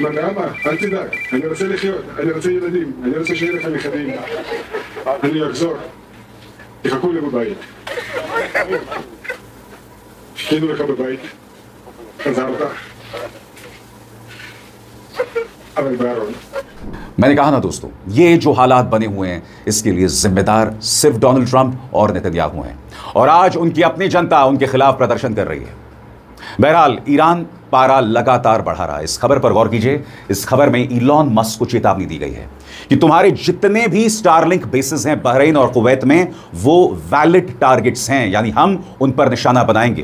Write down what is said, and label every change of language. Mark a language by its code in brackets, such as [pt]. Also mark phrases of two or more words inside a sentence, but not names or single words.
[he] אבא, אל תדאג, אני רוצה לחיות, אני רוצה ילדים, אני רוצה שיהיה לך נכדים. אני אחזור. תחכו לי בבית. חיכינו לך בבית. חזרת. אבל בארון. [hi] मैंने कहा ना दोस्तों, ये जो हालात बने हुए हैं इसके लिए जिम्मेदार सिर्फ डोनाल्ड ट्रंप और नेतन्याहू हैं, और आज उनकी अपनी जनता उनके खिलाफ प्रदर्शन कर रही है। बहरहाल ईरान पारा लगातार बढ़ा रहा है। इस खबर पर गौर कीजिए। इस खबर में इलॉन मस्क को चेतावनी दी गई है कि तुम्हारे जितने भी स्टारलिंक बेसिस हैं बहरीन और कुवैत में, वो [en] valid targets [hi] हैं, यानी हम उन पर निशाना बनाएंगे।